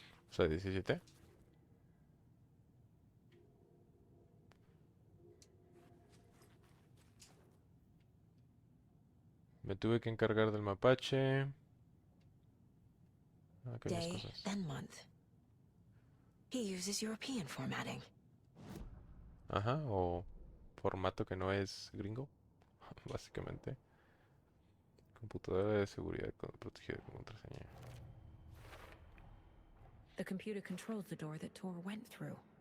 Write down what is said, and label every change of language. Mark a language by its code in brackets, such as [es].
[es] O sea, 17. Me tuve que encargar del mapache. Acá hay más [en] Day, [es] cosas. [en] then month. He uses European formatting. [es] Ajá, o formato que no es gringo, básicamente. Computadora de seguridad protegida con contraseña. [en] The computer controls the door that Tor went through.